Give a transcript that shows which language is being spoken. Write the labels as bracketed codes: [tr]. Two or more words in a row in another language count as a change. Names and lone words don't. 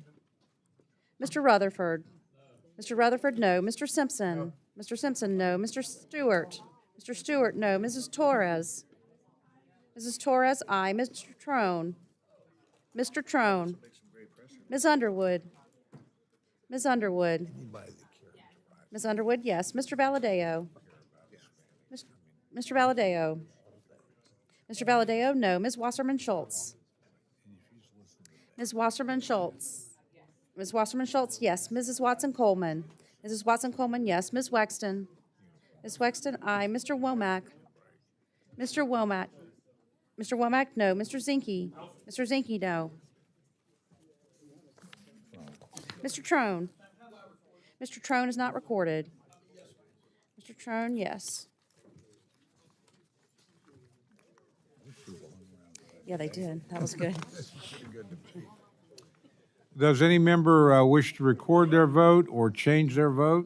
[en] Mr. Rutherford? Mr. Rutherford, no. Mr. Simpson? Mr. Simpson, no. Mr. Stewart? Mr. Stewart, no. Mrs. Torres? Mrs. Torres, aye. Mr. Trone? Mr. Trone? Ms. Underwood? Ms. Underwood? Ms. Underwood, yes. Mr. Valadeo? Mr. Valadeo? Mr. Valadeo, no. Ms. Wasserman Schultz? Ms. Wasserman Schultz? Ms. Wasserman Schultz, yes. Mrs. Watson Coleman? Mrs. Watson Coleman, yes. Ms. Wexton? Ms. Wexton, aye. Mr. Womack? Mr. Womack? Mr. Womack, no. Mr. Zinke? Mr. Zinke, no. Mr. Trone? Mr. Trone is not recorded. Mr. Trone, yes. Yeah, they did. That was good. Does any member wish to record their vote or change their vote?